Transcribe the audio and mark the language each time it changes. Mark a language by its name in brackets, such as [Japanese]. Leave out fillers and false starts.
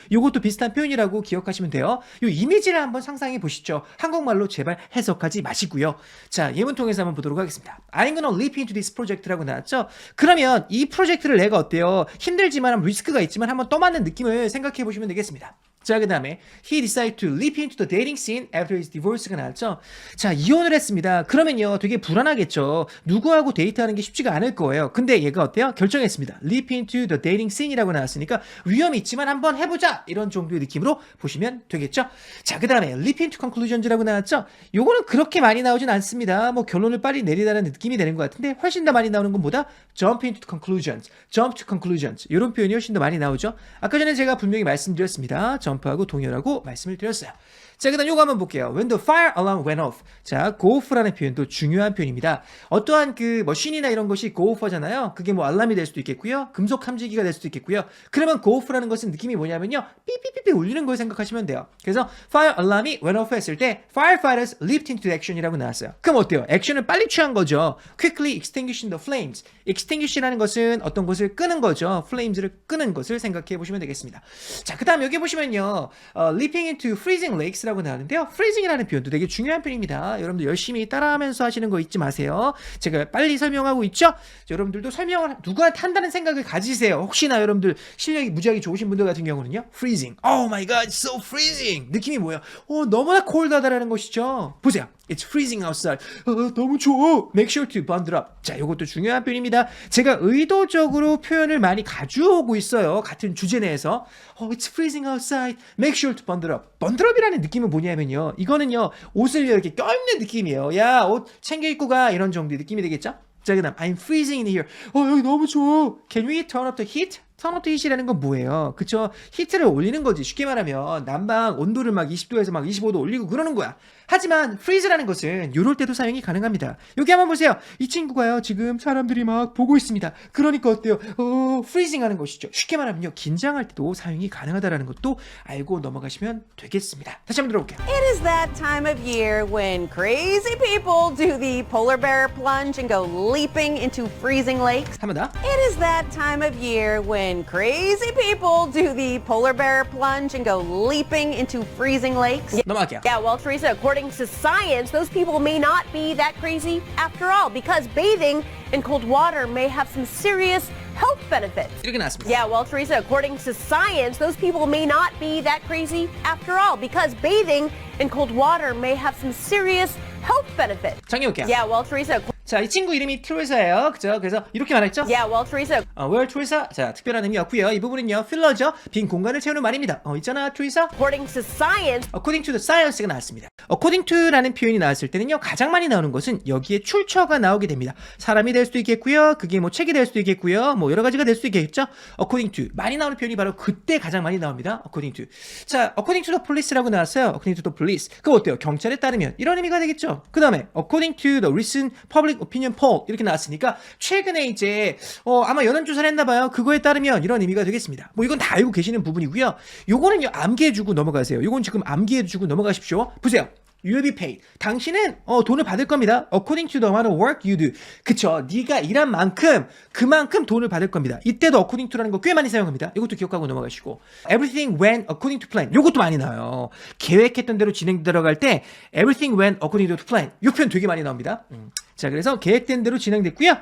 [Korean] 요것도 비슷한 표현이라고 기억하시면 돼요. 요 이미지를 한번 상상해 보시죠. 한국말로 제발 해석하지 마시고요. 자, 예문 통해서 한번 보도록 하겠습니다. [English] I'm gonna leap into this project라고 [Korean] 나왔죠? 그러면 이 프로젝트를 내가 어때요? 힘들지만 리스크가 있지만 한번 떠맞는 느낌을 생각해 보시면 되겠습니다. 자, 그 다음에 [English] he decided to leap into the dating scene after his divorce가 [Korean] 나왔죠? 자, 이혼을 했습니다. 그러면요, 되게 불안하겠죠. 누구하고 데이트하는 게 쉽지가 않을 거예요. 근데 얘가 어때요? 결정했습니다. [English] leap into the dating scene [Korean] 이라고 나왔으니까 위험이 있지만 한번 해보자! 이런 정도의 느낌으로 보시면 되겠죠? 자, 그 다음에 [English] leap into conclusions [Korean] 라고 나왔죠? 요거는 그렇게 많이 나오진 않습니다. 뭐 결론을 빨리 내리다는 느낌이 되는 것 같은데 훨씬 더 많이 나오는 건 뭐다? [English] jump into conclusions, jump to conclusions [Korean] 이런 표현이 훨씬 더 많이 나오죠? 아까 전에 제가 분명히 말씀드렸습니다. 점프하고 동일하고 말씀을 드렸어요. 자, 그 다음 요거 한번 볼게요. [English] When the fire alarm went off. [Korean] 자, go off라는 표현도 중요한 표현입니다. 어떠한 그 머신이나 이런 것이 go off잖아요. 그게 뭐 알람이 될 수도 있겠고요. 금속 탐지기가 될 수도 있겠고요. 그러면 go off라는 것은 느낌이 뭐냐면요. 삐삐삐삐 울리는 걸 생각하시면 돼요. 그래서 [English] fire alarm이 went off [Korean] 했을 때 [English] firefighters leaped into action이라고 나왔어요. [Korean] 그럼 어때요? 액션을 빨리 취한 거죠. [English] quickly extinguishing the flames. [Korean] extinguish라는 것은 어떤 것을 끄는 거죠. flames를 끄는 것을 생각해 보시면 되겠습니다. 자, 그 다음 여기 보시면요. [English] leaping into freezing lakes 라고 [Korean] 나오는데요. freezing이라는 표현도 되게 중요한 표현입니다. 여러분들 열심히 따라하면서 하시는 거 잊지 마세요. 제가 빨리 설명하고 있죠? 여러분들도 설명을 누구한테 한다는 생각을 가지세요. 혹시나 여러분들 실력이 무지하게 좋으신 분들 같은 경우는요. [English] freezing. Oh my god, it's so freezing. [Korean] 느낌이 뭐예요? 너무나 cold하다라는 것이죠. 보세요. [English] It's freezing outside. [Korean] 너무 추워. [English] Make sure to bundle up. [Korean] 자, 이것도 중요한 표현입니다. 제가 의도적으로 표현을 많이 가져오고 있어요. 같은 주제 내에서. [English] It's freezing outside. Make sure to bundle up. [Korean] bundle up이라는 느낌은 뭐냐면요. 이거는요. 옷을 이렇게 껴입는 느낌이에요. 야, 옷 챙겨 입고 가. 이런 정도의 느낌이 되겠죠? 자, 그 다음 [English] I'm freezing in here. [Korean] 여기 너무 추워. [English] Can we turn up the heat? turn up the heat이라는 [Korean] 건 뭐예요? 그쵸? 히트를 올리는 거지. 쉽게 말하면 난방 온도를 막 20도에서 막 25도 올리고 그러는 거야. 하지만 freeze라는 것은 이럴 때도 사용이 가능합니다. 여기 한번 보세요. 이 친구가요. 지금 사람들이 막 보고 있습니다. 그러니까 어때요? freezing 하는 것이죠. 쉽게 말하면요. 긴장할 때도 사용이 가능하다는 것도 알고 넘어가시면 되겠습니다. 다시 한번 들어볼게요. [English] It is that time of year when crazy people do the polar bear plunge and go leaping into freezing lakes. [Korean] 한 번 더. [English] It is that time of year when crazy people do the polar bear plunge and go leaping into freezing lakes. [Korean] 넘어갈게요. [English] Yeah, well, Teresa, according to science, those people may not be that crazy after all because bathing in cold water may have some serious health benefits. [Korean] 이렇게 나왔습니다. [English] Yeah, well, Teresa, according to science, those people may not be that crazy after all because bathing in cold water may have some serious health benefits. [Korean] 정해볼게요. [English] Yeah, well, Teresa. [Korean] 자, 이 친구 이름이 트레사예요. 그죠? 그래서 이렇게 말했죠? [English] Yeah, well, Teresa. Where [Korean] 트레사? 자, 특별한 의미 없고요. 이 부분은요, 필러죠. 빈 공간을 채우는 말입니다. 있잖아, 트레사. [English] According to science. According to the science가 나왔습니다. [Korean] According to라는 표현이 나왔을 때는요, 가장 많이 나오는 것은 여기에 출처가 나오게 됩니다. 사람이 될 수도 있겠고요. 그게 뭐 책이 될 수도 있겠고요. 뭐 여러 가지가 될 수도 있겠죠. According to 많이 나오는 표현이 바로 그때 가장 많이 나옵니다. [English] According to. 자, according to the police라고 [Korean] 나왔어요. [English] According to the police. [Korean] 그거 어때요? 경찰에 따르면 이런 의미가 되겠죠. 그 다음에 [English] according to the recent public opinion poll [Korean] 이렇게 나왔으니까 최근에 이제 아마 여론조사를 했나봐요. 그거에 따르면 이런 의미가 되겠습니다. 뭐 이건 다 알고 계시는 부분이고요. 요거는요 암기해주고 넘어가세요. 요건 지금 암기해주고 넘어가십시오. 보세요. [English] You will be paid. [Korean] 당신은 돈을 받을 겁니다. [English] According to the amount of work you do. [Korean] 그쵸. 네가 일한 만큼 그만큼 돈을 받을 겁니다. 이때도 according to라는 거 꽤 많이 사용합니다. 이것도 기억하고 넘어가시고. [English] Everything went according to plan. [Korean] 이것도 많이 나와요. 계획했던 대로 진행되어갈 때 [English] everything went according to plan. [Korean] 이 표현 되게 많이 나옵니다. 자, 그래서 계획된 대로 진행됐고요.